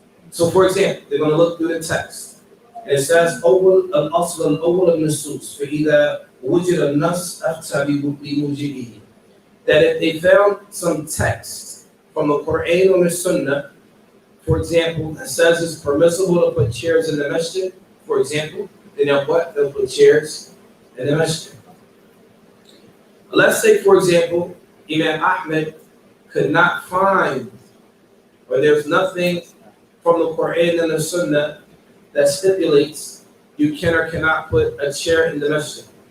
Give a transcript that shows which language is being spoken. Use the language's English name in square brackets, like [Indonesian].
[English] So for example, they're going to look through the text. [Arabic] And it says, أول الأصل الأول النصوص فإذا وجد النص أفتى بموجبه. [English] That if they found some text from the Quran or the Sunnah, for example, that says it's permissible to put chairs in the masjid, for example, then they'll put chairs in the masjid. Let's say, for example, Imam Ahmed could not find, or there's nothing from the Quran and the Sunnah that stipulates you can or cannot put a chair in the masjid.